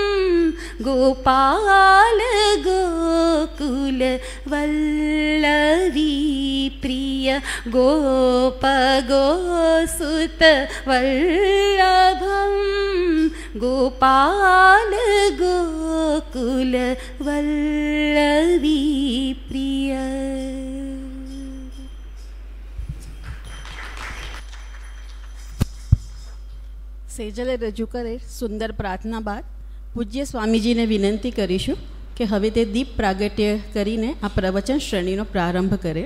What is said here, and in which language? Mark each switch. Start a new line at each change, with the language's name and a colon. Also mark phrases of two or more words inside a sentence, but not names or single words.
Sanskrit: गोपाल गोकुल वल्लवी प्रिय गोप गोसुत वल्लभम गोपाल गोकुल वल्लवी प्रिय।
Gujarati: સેજલે રજૂ કરે સુંદર પ્રાર્થના બાદ પૂજ્ય સ્વામીજીને વિનંતી કરીશું કે હવે તે દીપ પ્રાગટ્ય કરીને આ પ્રવચન શ્રેણીનો પ્રારંભ કરે.